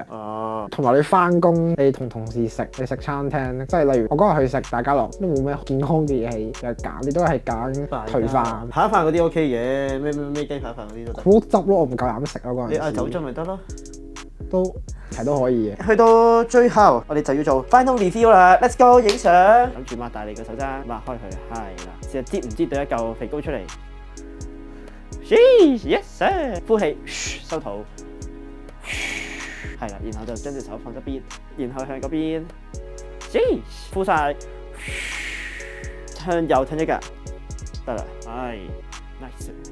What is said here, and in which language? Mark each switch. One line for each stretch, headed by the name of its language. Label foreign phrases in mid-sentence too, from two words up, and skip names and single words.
Cantonese: 同埋你翻工，你同同事食，你食餐廳，即係例如我嗰日去食大家樂，都冇咩健康嘅嘢有揀，你都係揀頹飯。扒飯嗰啲 OK 嘅，咩雞扒飯嗰啲都得。好汁咯，我唔夠膽食咯嗰陣時。你嗌酒樽咪得咯，其實都可以嘅。去到最後，我哋就要做
English: final review
Cantonese: 啦 ，
English: Let's go
Cantonese: 影相。諗住擘大你個手踭，擘開佢，係啦，試下擠唔擠到一嚿肥膏出嚟。
English: Yes sir，
Cantonese: 呼氣，收肚。係啦，然後就將隻手放側邊，然後向嗰邊，呼晒，向右褪一格，得啦，係 nice。